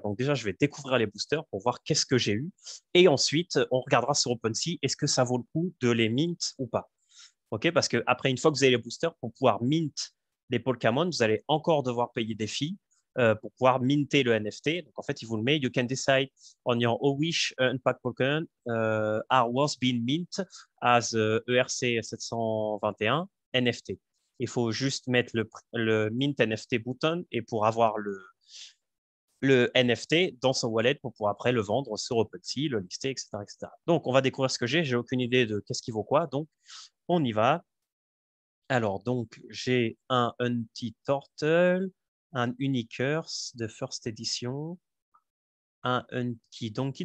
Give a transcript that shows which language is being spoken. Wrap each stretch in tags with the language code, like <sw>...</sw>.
<fr>Donc, déjà, je vais découvrir les boosters pour voir qu'est-ce que j'ai eu. Et ensuite, on regardera sur OpenSea, est-ce que ça vaut le coup de les mint ou pas? OK? Parce que après, une fois que vous avez les boosters, pour pouvoir mint les Pokémon, vous allez encore devoir payer des fees pour pouvoir minter le NFT. Donc, en fait, il vous le met.</fr> <en>You can decide on your wish unpack Pokémon are worth being mint as ERC 721 NFT.</en> <fr>Il faut juste mettre le mint NFT button et pour avoir le NFT dans son wallet pour pouvoir après le vendre sur OpenSea, le lister, etc., etc. Donc, on va découvrir ce que j'ai. J'ai aucune idée de qu'est-ce qui vaut quoi. Donc, on y va. Alors, donc, j'ai un Unti-Turtle, un Unicurse de First Edition, un Unti-Donkey.</fr>